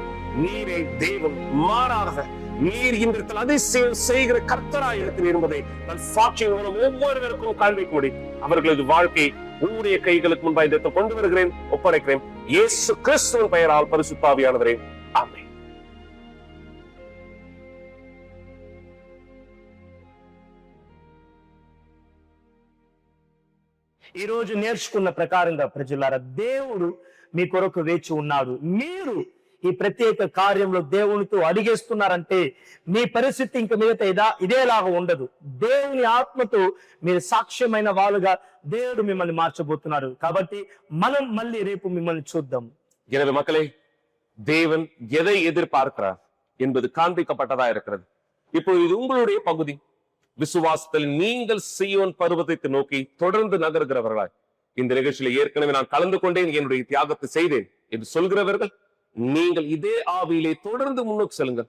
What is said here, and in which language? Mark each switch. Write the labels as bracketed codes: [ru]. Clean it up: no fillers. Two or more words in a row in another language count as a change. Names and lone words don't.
[ta] நீரே தேவன், மாறாக நீர் இந்த அதிசயம் செய்கிற கர்த்தராய் இருக்கிறீர் என்பதை நான் சாட்சியின் மூலம் ஒவ்வொருவருக்கும் காண்பிக்கும்படி அவர்களது வாழ்க்கை உங்களுடைய கைகளுக்கு முன்பாக இந்த கொண்டு வருகிறேன், ஒப்படைக்கிறேன். இயேசு கிறிஸ்துவின் பெயரால் பரிசுத்தாவியானவரே, ஆமென். [te] ఈ రోజు నేర్చుకున్న ప్రకారంగా ప్రజలారా, దేవుడు మీ కొరకు వేచి ఉన్నాడు. మీరు ఈ ప్రత్యేక కార్యంలో దేవునితో అడిగేస్తున్నారంటే మీ పరిస్థితి ఇంక మిగతా ఇదేలాగా ఉండదు. దేవుని ఆత్మతో మీరు సాక్ష్యమైన వాళ్ళుగా దేవుడు మిమ్మల్ని మార్చబోతున్నాడు. కాబట్టి మనం మళ్ళీ రేపు మిమ్మల్ని చూద్దాం. [ta] எனவே மக்களே, தேவன் எதை எதிர்பார்க்கிறார் என்பது காண்பிக்கப்பட்டதா இருக்கிறது. இப்போ இது உங்களுடைய பகுதி. விசுவாசத்தில் நீங்கள் சீயோன் பர்வதத்தை நோக்கி தொடர்ந்து நகர்கிறவர்களாய் இந்த நிகழ்ச்சியில ஏற்கனவே நான் கலந்து கொண்டேன், என்னுடைய தியாகத்தை செய்தேன் என்று சொல்கிறவர்கள் நீங்கள் இதே ஆவியிலே தொடர்ந்து முன்னோக்கி செல்லுங்கள்.